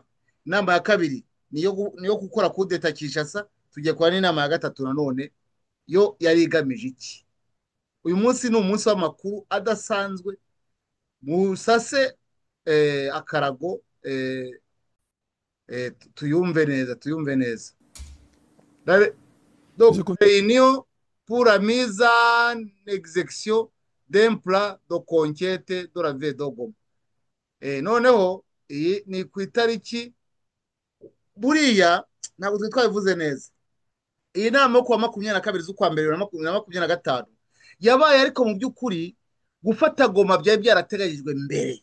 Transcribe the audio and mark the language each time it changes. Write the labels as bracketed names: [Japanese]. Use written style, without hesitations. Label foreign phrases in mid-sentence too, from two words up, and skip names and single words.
[Kinyarwanda] Inama ya kabiri niyo gukora kudeta Kinshasa. Tugiye kuba n'inama ya gatatu nanone, yo yari igamije iki? Uyu munsi ni umunsi w'amakuru adasanzwe. Musase akarago tuyumve neza. [French] Donc réunion pour la mise en exécution d'un plan de conquête de la ville de Goma. [Kinyarwanda] Noneho iyi ni ku itariki, buriya ntabwo twabivuze neza. Iyi nama yo kuwa 22 z'ukwa mbere 2025 yabaye, ariko mu by'ukuri gufata Goma byari byarateganyijwe mbere.